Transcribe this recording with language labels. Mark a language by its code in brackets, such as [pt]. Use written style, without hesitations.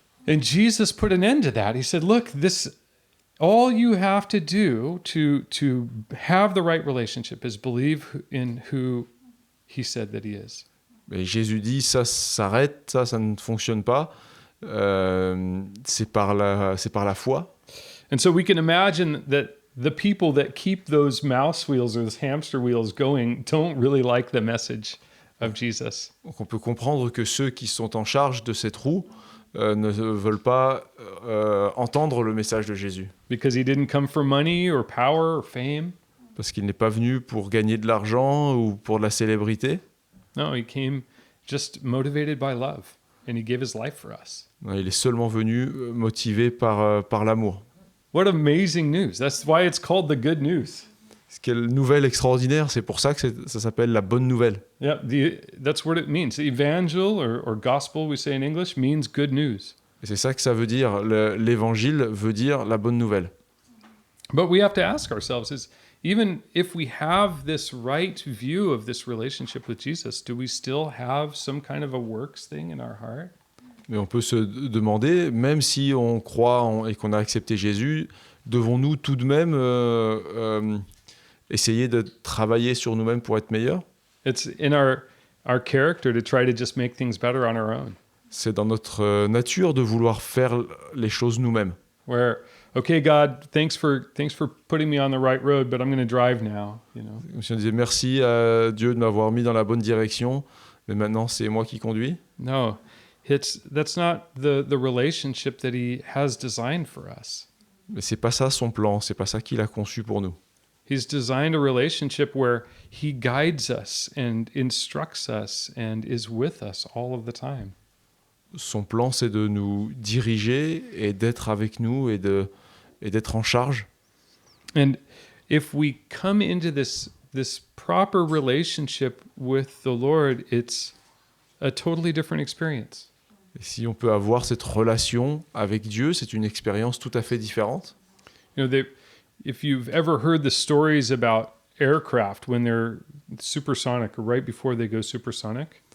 [en] And Jesus put an end to that. He said, look, all you have to do to have the right relationship is believe in who he said that he is. [fr] Mais Jésus dit, ça s'arrête, ça ne fonctionne pas. C'est par la foi. [en] And so we can imagine that the people that keep those mouse wheels or those hamster wheels going don't really like the message of Jesus. [fr] Donc on peut comprendre que ceux qui sont en charge de cette roue ne veulent pas entendre le message de Jésus. [en] Because he didn't come for money or power or fame. [fr] Parce qu'il n'est pas venu pour gagner de l'argent ou pour de la célébrité. [en] No, he came just motivated by love. And he gave his life for us. [fr] Non, il est seulement venu motivé par l'amour. [en] What amazing news. That's why it's called the good news. [fr] Quelle nouvelle extraordinaire, c'est pour ça que ça s'appelle la bonne nouvelle. [en] Yeah, that's what it means. Evangel or gospel, we say in English, means good news. [fr] Et c'est ça que ça veut dire. L'évangile veut dire la bonne nouvelle. [en] But we have to ask ourselves, is even if we have this right view of this relationship with Jesus, do we still have some kind of a works thing in our heart? [fr] Mais on peut se demander, même si on croit et qu'on a accepté Jésus, devons-nous tout de même essayer de travailler sur nous-mêmes pour être meilleurs? [en] It's in our character to try to just make things better on our own. [fr] C'est dans notre nature de vouloir faire les choses nous-mêmes. [en] Where, okay, God, thanks for putting me on the right road, but I'm going to drive now, you know. [fr] Comme si on disait merci à Dieu de m'avoir mis dans la bonne direction, mais maintenant c'est moi qui conduis. [en] No, that's not the relationship that he has designed for us. [fr] Mais c'est pas ça son plan, c'est pas ça qu'il a conçu pour nous. [en] He's designed a relationship where he guides us and instructs us and is with us all of the time. [fr] Son plan, c'est de nous diriger et d'être avec nous et d'être en charge. [en] And if we come into this proper relationship with the Lord, it's a totally different experience. [fr] Et si on peut avoir cette relation avec Dieu, c'est une expérience tout à fait différente. [en] You know, if you've ever heard the stories about aircraft when they're supersonic or right before they go supersonic,